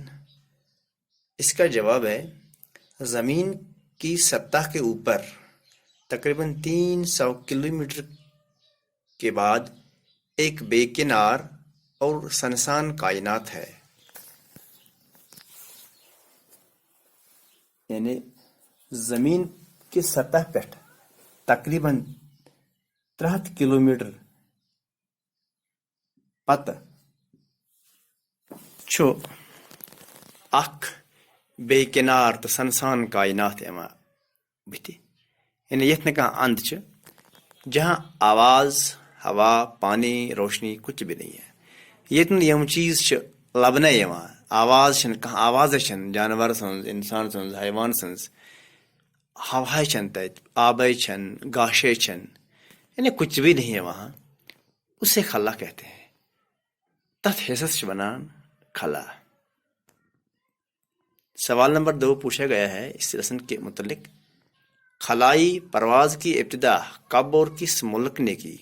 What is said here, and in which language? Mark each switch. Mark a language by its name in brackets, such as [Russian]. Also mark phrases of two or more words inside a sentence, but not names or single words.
[Urdu] اس کا جواب ہے زمین کی سطح کے اوپر تقریباً 300 کلومیٹر کے بعد ایک بے کنار اور سنسان کائنات ہے. یعنی زمین کی سطح پہ تقریباً 63 کلومیٹر [Kashmiri] پتہ چھو اخ بے کنار تو سنسان کائنات یوان بتھ. یعنی یت نہ اند [Urdu] جہاں آواز، ہوا، پانی، روشنی کچھ بھی نہیں ہے. [Kashmiri] یتن یم چیز لبنے یوان، آواز آواز جانور سن، انسان سن، حیوان سن، ہوا تت، آبے گاشے [Urdu] یعنی کچھ بھی نہیں ہے وہاں، اسے خلا کہتے ہیں. [Kashmiri] تت حصص ونان خلا. [Urdu] سوال نمبر 2 پوچھا گیا ہے اس لیسن کے متعلق، خلائی پرواز کی ابتدا کب اور کس ملک نے کی؟